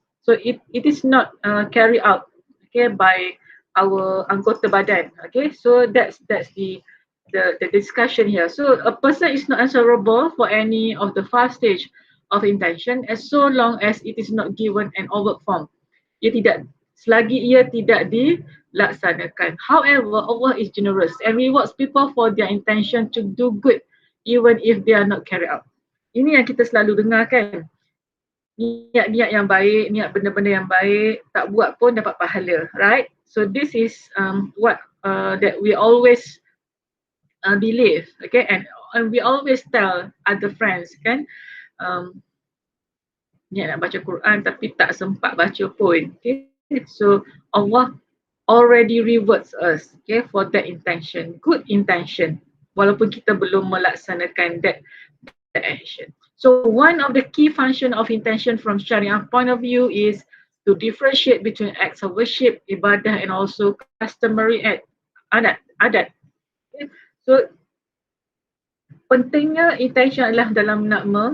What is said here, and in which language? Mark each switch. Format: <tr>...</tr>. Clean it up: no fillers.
<en>So it is not carried out, okay, by our</en> <ms>anggota badan.</ms> <en>Okay, so that's the discussion here. So a person is not answerable for any of the 5 stage of intention as so long as it is not given an overt form.</en> <ms>Selagi ia tidak dilaksanakan.</ms> <en>However, Allah is generous and rewards people for their intention to do good even if they are not carried out.</en> <ms>Ini yang kita selalu dengar kan. Niat-niat yang baik, niat benda-benda yang baik, tak buat pun dapat pahala,</ms> <en>right? So this is what that we always believe, okay, and we always tell other friends kan,</en> <ms>niat nak baca Quran tapi tak sempat baca pun,</ms> <en>okay. So Allah already rewards us, okay, for that intention, good intention,</en> <ms>walaupun kita belum melaksanakan</ms> <en>that action. So one of the key function of intention from Sharia point of view is to differentiate between acts of worship, ibadah, and also customary act, adat.</en> <ms>Okay. So pentingnya intention adalah dalam nak</ms>